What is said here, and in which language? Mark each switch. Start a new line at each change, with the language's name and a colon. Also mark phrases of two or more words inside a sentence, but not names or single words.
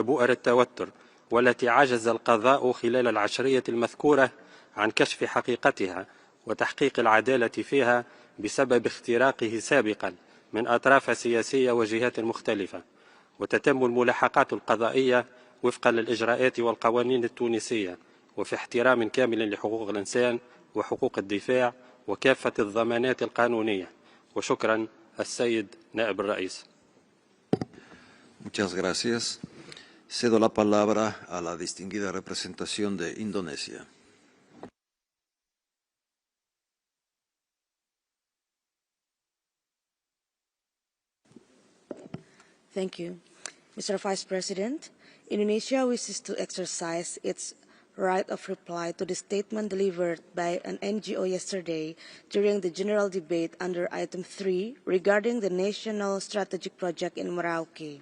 Arabic: بؤر التوتر والتي عجز القضاء خلال العشرية المذكورة عن كشف حقيقتها وتحقيق العدالة فيها بسبب اختراقه سابقا من أطراف سياسية وجهات مختلفة، وتتم الملاحقات القضائية وفقا للإجراءات والقوانين التونسية وفي احترام كامل لحقوق الإنسان وحقوق الدفاع وكافة الضمانات القانونية. وشكرا السيد نائب الرئيس.
Spanish: Muchas gracias. Cedo la palabra a la distinguida representación de Indonesia.
English: Thank you. Mr. Vice President, Indonesia wishes to exercise its right of reply to the statement delivered by an NGO yesterday during the general debate under item 3 regarding the National Strategic Project in Merauke.